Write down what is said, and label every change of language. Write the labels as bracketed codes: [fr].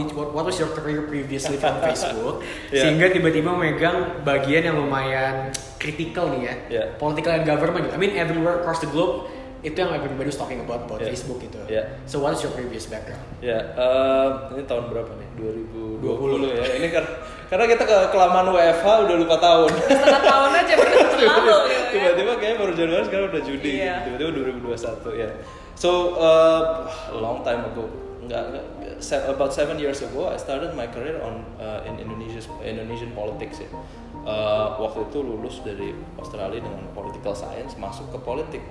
[en] What was your career previously from [id] Facebook sehingga tiba-tiba megang bagian yang lumayan kritikal nih ya, [en] political and government. I mean everywhere across the globe [id] itu yang [en] everybody's talking about Facebook gitu. So what is your previous background? [id] Ini tahun berapa nih? 2020 ya. Ini karena kita kelamaan WFH udah lupa tahun. Setengah tahun aja berlalu gitu. Tiba-tiba kayaknya baru Januari sekarang udah Juni. Tiba-tiba 2021 ya. [en] So long time ago, about 7 years ago, I started my career in Indonesian politics ya. [id] Waktu itu lulus dari Australia dengan political science, masuk ke politik.